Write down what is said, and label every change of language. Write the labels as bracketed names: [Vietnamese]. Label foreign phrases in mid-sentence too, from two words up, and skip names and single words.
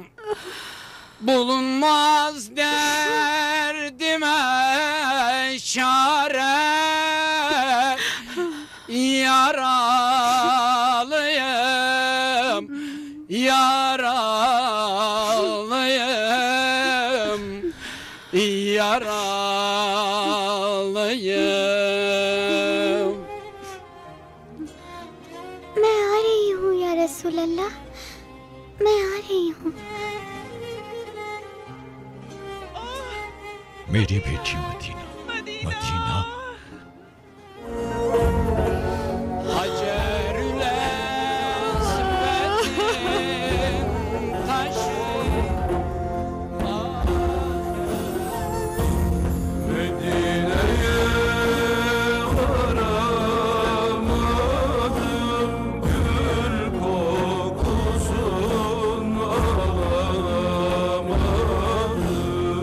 [Turkish] Bulunmaz derdime çare, yaralıyım, yaralıyım, yaralıyım. [Hindi] मैं आ रही हूँ [Arabic] يا رسول الله, [Hindi] मैं आ रही हूँ। मेरी बेटी मदीना, मदीना। [Turkish] Hacerül Esved'in taşı, Medine'ye varamadım, gül kokusunu alamadım.